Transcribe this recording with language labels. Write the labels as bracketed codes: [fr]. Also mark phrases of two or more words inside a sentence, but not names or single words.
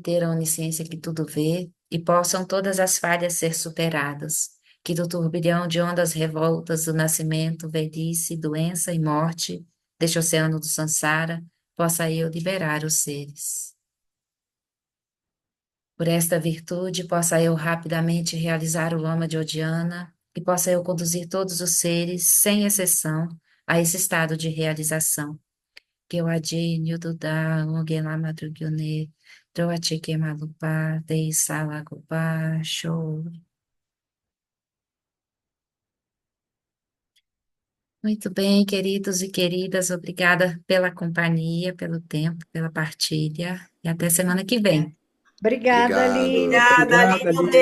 [pt] a onisciência que tudo vê, e possam todas as falhas ser superadas, que do turbilhão de ondas revoltas do nascimento, velhice, doença e morte, deste oceano do Sansara, possa eu liberar os seres. Por esta virtude, possa eu rapidamente realizar o Lama de Odiana, e possa eu conduzir todos os seres, sem exceção, a esse estado de realização que o adinho do da ongela madrugyone do atike malupa de salagupa show. Muito bem, queridos e queridas, obrigada pela companhia, pelo tempo, pela partilha e até semana que vem. Obrigada, Obrigado. Aline. Obrigada, Obrigado, Aline. Um Aline.